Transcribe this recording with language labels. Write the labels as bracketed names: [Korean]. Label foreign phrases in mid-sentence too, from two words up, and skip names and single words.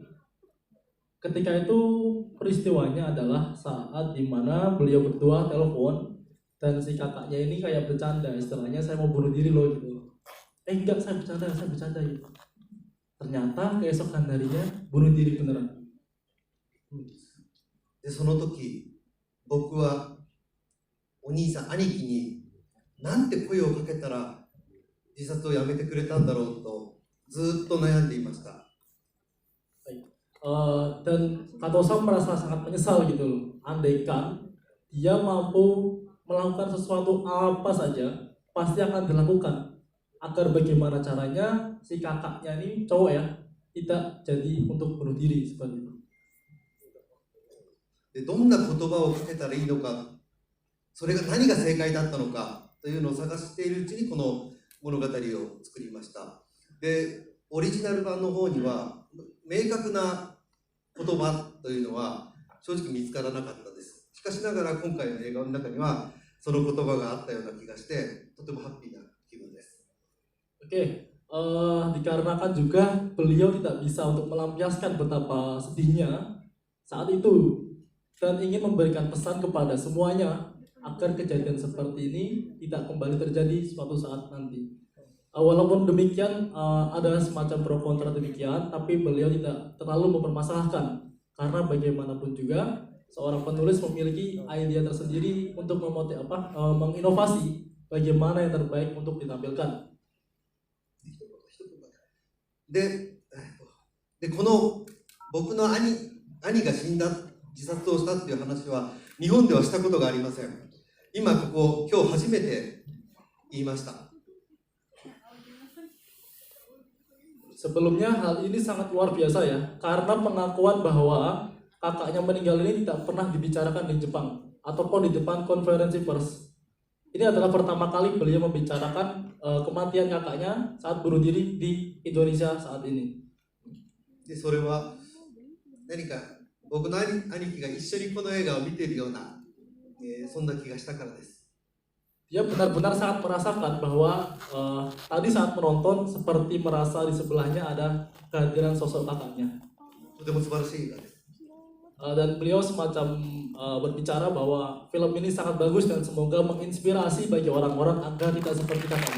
[Indonesian] Ketika itu peristiwanya adalah saat dimana beliau berdua telepon dan si kakaknya ini kayak bercanda, istilahnya saya mau bunuh diri loh gitu. Enggak, saya bercanda gitu. Ternyata keesokan harinya bunuh diri beneran. [Japanese] で、その時、僕はお兄さん、兄貴になんて声をかけたら自殺をやめてくれたんだろうとずっと悩んでいました。 [Indonesian] Dan Kato-san merasa sangat menyesal gitu loh. Andaikan dia mampu melakukan sesuatu apa saja pasti akan dilakukan agar bagaimana caranya si kakaknya ini cowok ya tidak jadi untuk bunuh diri seperti itu. [Japanese] で、どんな言葉をかけたらいいのか、それが何が正解だったのかというのを探しているうちにこの物語を作りました。で、オリジナル版の方には明確な言葉というのは正直見つからなかったです。しかしながら今回の映画の中にはその言葉があったような気がしてとてもハッピーな気分です。 [Indonesian] Dikarenakan juga beliau tidak bisa untuk melampiaskan betapa sedihnya saat itu dan ingin memberikan pesan kepada semuanya agar kejadian seperti ini tidak kembali terjadi suatu saat nanti. Walaupun demikian ada semacam pro kontra demikian, tapi beliau tidak terlalu mempermasalahkan karena bagaimanapun juga seorang penulis memiliki ide tersendiri untuk menginovasi bagaimana yang terbaik untuk ditampilkan. [Japanese] で、この僕の兄が死んだ、自殺をしたっていう話は日本ではしたことがありません。今日初めて言いました。 [Indonesian] Sebelumnya hal ini sangat luar biasa ya, karena pengakuan bahwa kakaknya meninggal ini tidak pernah dibicarakan di Jepang ataupun di depan konferensi pers. Ini adalah pertama kali beliau membicarakan kematian kakaknya saat bunuh diri di Indonesia saat ini. [Japanese] で、それは何か僕の兄貴が一緒にこの映画を見ているような、そんな気がしたからです。 [Indonesian] Dia benar-benar sangat merasakan bahwa tadi saat menonton seperti merasa di sebelahnya ada kehadiran sosok kakaknya. [Japanese] とても素晴らしい映画です。 [Indonesian] Dan beliau semacam berbicara bahwa film ini sangat bagus dan semoga menginspirasi bagi orang-orang agar tidak seperti kakaknya.